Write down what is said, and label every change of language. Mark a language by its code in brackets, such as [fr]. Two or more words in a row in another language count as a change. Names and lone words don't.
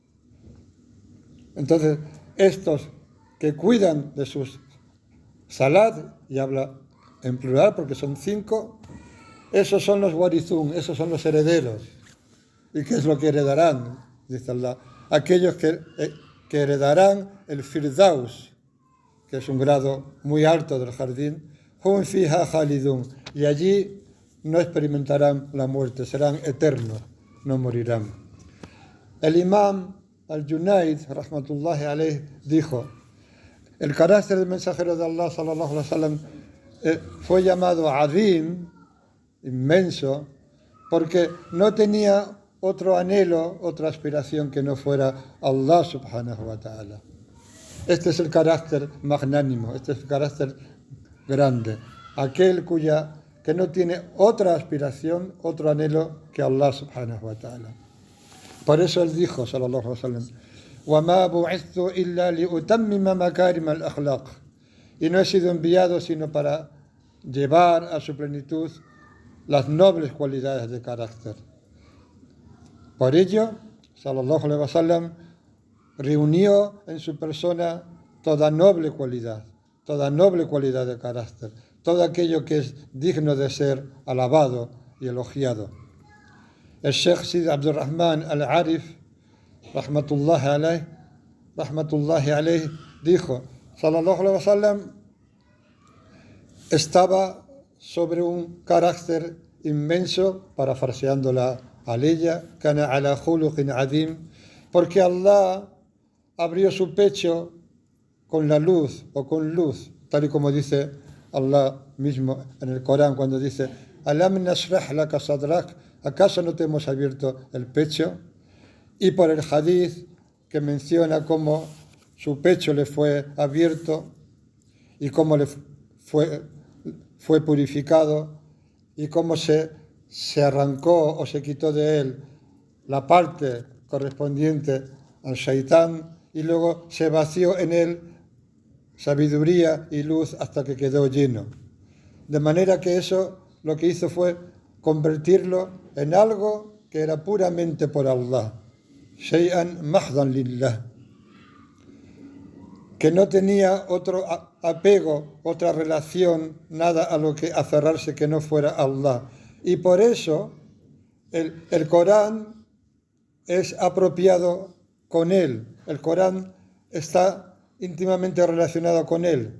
[es] Entonces, estos que cuidan de sus salat, y habla en plural porque son 5, esos son los warithun, esos son los herederos. ¿Y qué es lo que heredarán? Dice Allah. Aquellos que heredarán el Firdaus, que es un grado muy alto del jardín, [ar] هم فيها خالدون, [es] y allí no experimentarán la muerte, serán eternos, no morirán. El imam al-Junayd, [ar] رحمة الله عليه, [es] dijo, el carácter del mensajero de Allah, [ar] صلى الله عليه وسلم, [es] fue llamado azim, inmenso, porque no tenía otro anhelo, otra aspiración que no fuera Allah [ar] سبحانه وتعالى. [es] Este es el carácter magnánimo, este es el carácter grande, aquel que no tiene otra aspiración, otro anhelo que Allah [ar] سبحانه وتعالى. [es] Por eso él dijo, [ar] صلى الله عليه وسلم, وَمَا بُعِثْتُ إِلَّا لِأُتَمِّمَ مَكَارِمَ الْأَخْلَاقِ. [es] Y no he sido enviado sino para llevar a su plenitud las nobles cualidades de carácter. Por ello, [ar] صلى الله عليه وسلم [es] reunió en su persona toda noble cualidad de carácter, todo aquello que es digno de ser alabado y elogiado. El Sheikh Sid Abdurrahman al-Arif, [ar] رحمة الله عليه, [es] dijo, [ar] صلى الله عليه وسلم [es] estaba sobre un carácter inmenso, parafraseándola a ella, [ar] كان على خلق عظيم, [es] porque Allah abrió su pecho con la luz o con luz, tal y como dice Allah mismo en el Corán cuando dice, [ar] ألم نشرح لك صدرك, [es] ¿acaso no te hemos abierto el pecho? Y por el hadith que menciona cómo su pecho le fue abierto y cómo le fue purificado y cómo se arrancó o se quitó de él la parte correspondiente al shaitán y luego se vació en él sabiduría y luz hasta que quedó lleno. De manera que eso lo que hizo fue convertirlo en algo que era puramente por Allah. [ar] شيئا محضا لله. [es] Que no tenía otro apego, otra relación, nada a lo que aferrarse que no fuera Allah. Y por eso el Corán es apropiado con él. El Corán está íntimamente relacionado con él.